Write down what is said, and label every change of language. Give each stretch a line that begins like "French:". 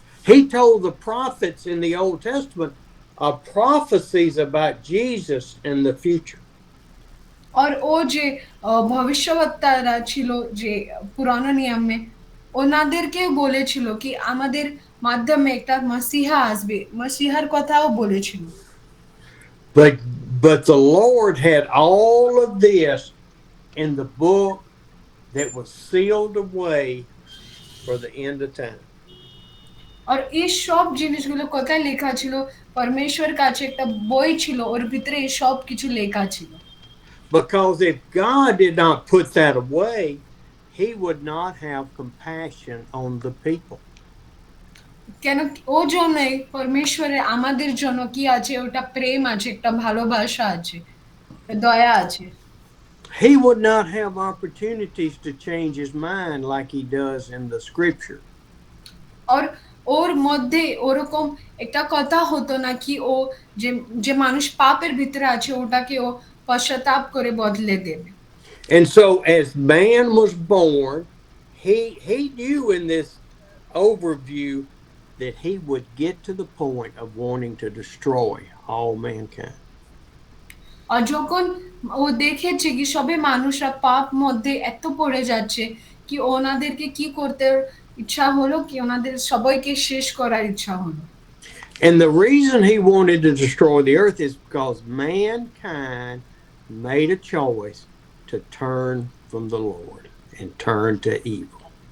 English: He told the prophets in the Old Testament prophecies about Jesus in the future.
Bangla: আর ও যে ভবিষ্যদ্বক্তারা ছিল যে পুরানো নিয়মে ওনাদেরকে বলেছিল কি আমাদের মাধ্যমে একটা মসিহা আসবে, মসিহার কথাও বলেছিল।
English: But the Lord had all of this in the book that was sealed away for the end of time.
Bangla: আর এই সব জিনিসগুলো কোথায় লেখা ছিল, পরমেশ্বর কাছে একটা বই ছিল ওর ভিতরে এই সব কিছু লেখা ছিল।
English: Because if God did not put that away, he would not have compassion on the people.
Bangla: কেন ও জন্যই পরমেশ্বরের আমাদের জন্য কি আছে, ওটা প্রেম আছে, একটা ভালোবাসা আছে, দয়া আছে।
English: He would not have opportunities to change his mind like he does in the scripture.
Bangla: আর ওর মধ্যে ওরকম একটা কথা হতো না কি ও যে মানুষ পাপের ভিতরে আছে ওটাকে ও পশ্চাতাপ করে বদলে দেবে।
English: And so as man was born, he knew in this overview that he would get to the point of wanting to destroy all mankind.
Bangla: আর যখন ও দেখেছে কি সবে মানুষরা পাপ মধ্যে এত পড়ে যাচ্ছে কি ওনাদেরকে কি করতে ইচ্ছা হলো কি ওনাদের সবাইকে শেষ করার ইচ্ছা হলো।
English: And the reason he wanted to destroy the earth is because mankind made a choice to turn from the Lord and turn to evil.